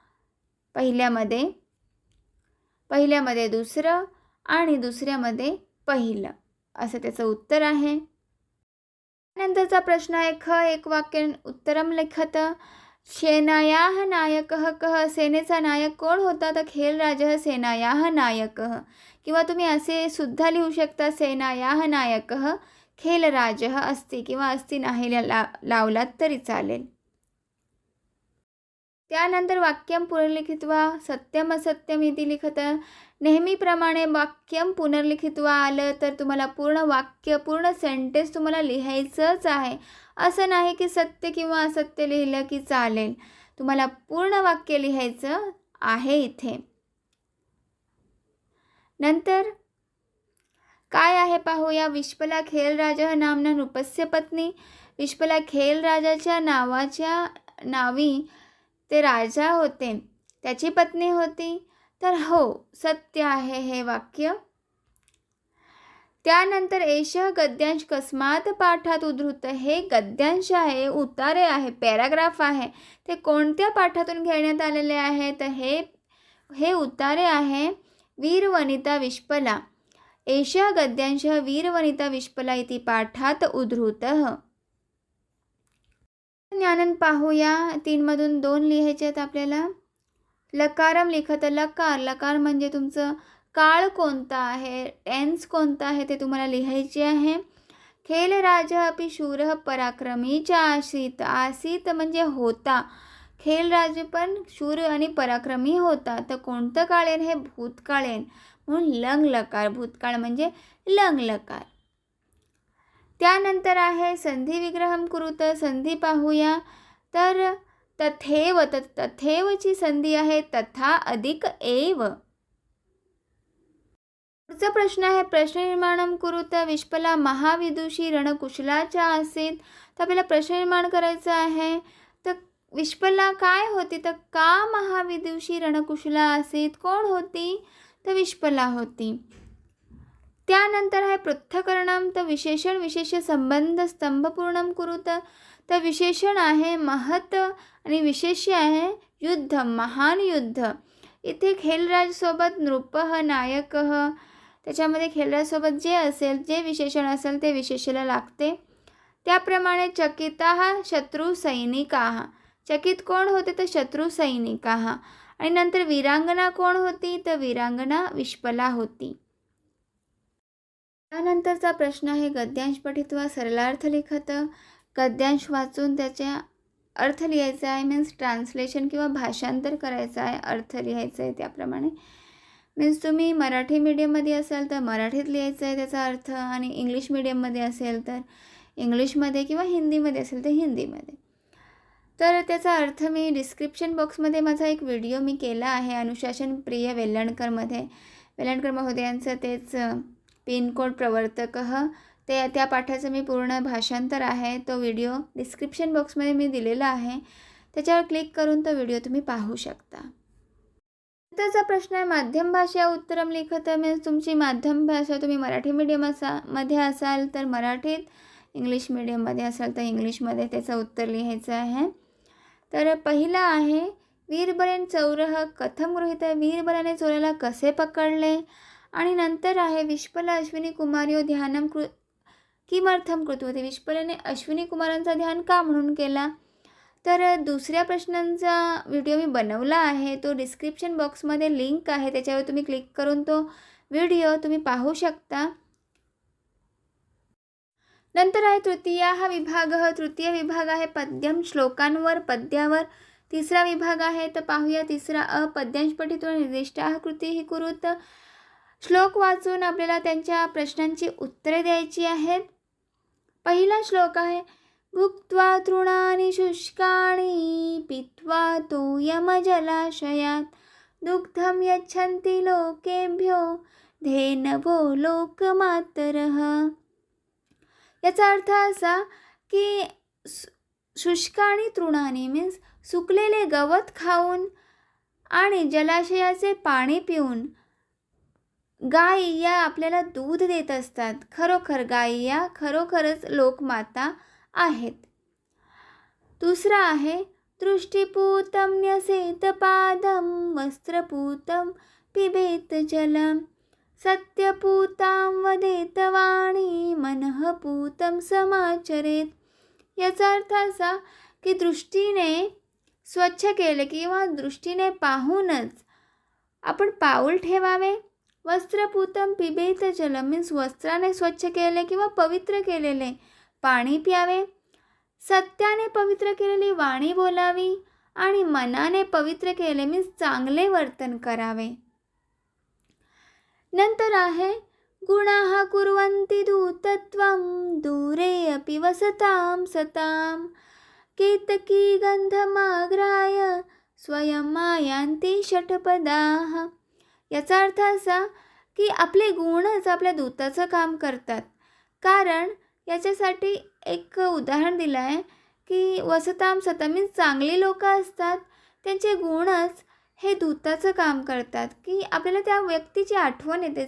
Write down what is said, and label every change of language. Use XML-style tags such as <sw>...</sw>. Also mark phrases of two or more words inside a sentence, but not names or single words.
<mr>पहिल्यामध्ये दुसरं आणि दुसऱ्यामध्ये पहिलं असं त्याचं उत्तर आहे. नंतरचा प्रश्न आहे ख एक वाक्य</mr> <sa>उत्तरम लिखत. सेनायाः नायकः कः.</sa> <mr>सेनेचा नायक कोण होता तर</mr> <sa>खेलराजः सेनायाः नायकः.</sa> <mr>किंवा तुम्ही असे सुद्धा लिहू शकता</mr> <sa>सेनायाः नायकः खेलराजः अस्ति</sa> <mr>किंवा अस्ति नाही लावलात तरी चालेल.</mr> <sa>त्यानंतर वाक्यम पुनर्लिखित्वा सत्यम असत्यम इति लिखत.</sa> <mr>नेहमीप्रमाणे</mr> <sa>वाक्यम पुनर्लिखित्वा</sa> <mr>आलं तर तुम्हाला पूर्ण वाक्य पूर्ण सेंटेन्स तुम्हाला लिहायचंच आहे. असं नाही की सत्य किंवा असत्य लिहिलं की चालेल. तुम्हाला पूर्ण वाक्य लिहायचं आहे इथे. नंतर काय आहे पाहूया.</mr> <sa>विश्पला खेलराजा नामना नृपस्य पत्नी.</sa> <mr>विश्पला खेलराजाच्या नावी ते राजा होते, त्याची पत्नी होती. तर हो, सत्य आहे हे वाक्य. त्यानंतर</mr> <sa>एषः गद्यांश कस्मात पाठात उद्धृत.</sa> <mr>हे गद्यांश आहे, उतारे आहे, पॅराग्राफ आहे. ते कोणत्या पाठातून घेण्यात आलेले आहे तर हे उतारे आहे वीरवनिता विश्पला.</mr> <sa>एषः गद्यांशः वीरवनिता विश्पला इति पाठात उद्धृतः.</sa> <mr>ज्ञानन पाहूया. 3 मधून 2 लिहायचे आहेत आपल्याला.</mr> <sa>लकारम लिखत.</sa> <mr>लकार म्हणजे तुमचं काळ कोणता आहे, टेन्स कोणता आहे ते तुम्हाला लिहायचे आहे.</mr> <sa>खेलराजा अपि शूरः पराक्रमी च आसीत.</sa> <mr>आसीत म्हणजे होता. खेलराज पण शूर आणि पराक्रमी होता. तर कोणतं काळेन हे भूतकाळेन म्हणून लंग लकार. भूतकाळ म्हणजे लंग लकार. त्यानंतर आहे</mr> <sa>संधी विग्रहम कुरुत.</sa> <mr>संधी पाहूया. तर तथेव, तथेवची संधी आहे तथा अधिक एव. पुढचा प्रश्न आहे</mr> <sa>प्रश्न निर्माणम कुरुत. विश्पला महाविदुषी रणकुशलाच्या आसीत.</sa> <mr>तर आपल्याला प्रश्न निर्माण करायचा आहे. तर विश्पला काय होती तर</mr> <sa>का महाविदुषी रणकुशला आसीत.</sa> <mr>कोण होती तर विश्पला होती. त्यानंतर आहे पृथ्थकरणम.</mr> <sa>तर विशेषण विशेष संबंध स्तंभपूर्णम कुरुत.</sa> <mr>तर विशेषण आहे महत आणि विशेष्य आहे युद्ध, महान युद्ध. इथे खेलराजसोबत</mr> <sa>नृपः नायकः.</sa> <mr>त्याच्यामध्ये खेलराजसोबत जे असेल, जे विशेषण असेल ते विशेषणाला लागते.</mr> <sa>त्याप्रमाणे चकिताः शत्रू सैनिकाः.</sa> <mr>चकित कोण होते तर</mr> <sa>शत्रू सैनिकाः.</sa> <mr>आणि नंतर वीरांगना कोण होती तर वीरांगना विश्पला होती. त्यानंतरचा प्रश्न आहे</mr> <sa>गद्यांश पठित्वा सरलार्थ लिखत.</sa> <mr>गद्यांश वाचून त्याचा अर्थ लिहायचा आहे.</mr> <en>means translation</en> <mr>किंवा भाषांतर करायचं आहे, अर्थ लिहायचं आहे. त्याप्रमाणे मीन्स तुम्ही मराठी मीडियममध्ये असाल तर मराठीत लिहायचं आहे त्याचा अर्थ, आणि</mr> <en>English medium</en> <mr>असेल तर इंग्लिशमध्ये, किंवा हिंदीमध्ये असेल तर हिंदीमध्ये. तर त्याचा अर्थ मी</mr> <en>description box</en> <mr>माझा एक व्हिडिओ मी केला आहे अनुशासन प्रिय वेल्लणकर महोदयांचं तेच पिनकोड प्रवर्तकः. त्या पाठाचं मी पूर्ण भाषांतर आहे. तो व्हिडिओ</mr> <en>description box</en> <mr>मी दिलेला आहे. त्याच्यावर क्लिक करून तो व्हिडिओ तुम्ही पाहू शकता. त्याचा प्रश्न आहे</mr> <sa>माध्यम भाषा उत्तरम लिखत.</sa> <mr>मीन्स तुमची माध्यम भाषा तुम्ही मराठी मध्ये असाल तर मराठीत,</mr> <en>English medium</en> <mr>असाल तर इंग्लिशमध्ये त्याचं उत्तर लिहायचं आहे. तर पहिला आहे</mr> <sa>वीरबलेन चौरः कथम गृहीत.</sa> <mr>वीरबलाने चोराला कसे पकडले. आणि नंतर आहे</mr> <sa>विश्पला अश्विनी कुमार्यो ध्यानम किमर्थम कृतवती.</sa> <mr>विश्पलाने अश्विनी कुमारांचा ध्यान का म्हणून केला. तर दुसऱ्या प्रश्नांचा व्हिडिओ मी बनवला आहे, तो</mr> <en>description box</en> <mr>लिंक आहे, त्याच्यावर तुम्ही क्लिक करून तो व्हिडिओ तुम्ही पाहू शकता. नंतर आहे तृतीय हा विभाग. तृतीय विभाग आहे पद्यम श्लोकांवर, पद्यावर. तिसरा विभाग आहे तर पाहूया</mr> <sa>तिसरा पद्यांश पठित्वा निर्दिष्टाः कृतीः कुरुत.</sa> <mr>श्लोक वाचून आपल्याला त्यांच्या प्रश्नांची उत्तरे द्यायची आहेत.</mr> <sa>पहिला श्लोक आहे भुक्त्वा तृणानि शुष्काणि पीत्वा तोयमजलाशयात् दुग्धं यच्छन्ति लोकेभ्यो धेनवो लोकमातरः.</sa> <mr>याचा अर्थ असा की</mr> <sa>शुष्काणी तृणानी</sa> <mr>मीन्स सुकलेले गवत खाऊन आणि जलाशयाचे पाणी पिऊन गाय या आपल्याला दूध देत असतात. खरोखर गाय या खरोखरच लोकमाता आहेत.</mr> <sa>दुसरा आहे दृष्टिपूतं न्यसेत पादं वस्त्रपूतं पिबेत जलम सत्यपूतां वदेत वाणी मनःपूतं समाचरेत.</sa> <mr>याचा अर्थ असा की दृष्टीने स्वच्छ केले किंवा दृष्टीने पाहूनच आपण पाऊल ठेवावे.</mr> <sa>वस्त्रपूतं पिबेत जलम</sa> <mr>मीन्स वस्त्राने स्वच्छ केले किंवा पवित्र केलेले पाणी प्यावे. सत्याने पवित्र केलेली वाणी बोलावी आणि मनाने पवित्र केले मीन्स चांगले वर्तन करावे.</mr> <sa>नंतर आहे गुणाः कुर्वन्ति दूतत्वं दूरे अपि वसतां सतां केतकी गंधमाग्राय स्वयं आयान्ति षटपदाः.</sa> <mr>याचा अर्थ असा की आपले गुणच आपल्या दूताचं काम करतात. कारण याच्यासाठी एक उदाहरण दिलं आहे की</mr> <sa>वसताम सताम</sa> <mr>मीन्स चांगली लोकं असतात, त्यांचे गुणच हे दूताचं काम करतात की आपल्याला त्या व्यक्तीची आठवण येते.</mr>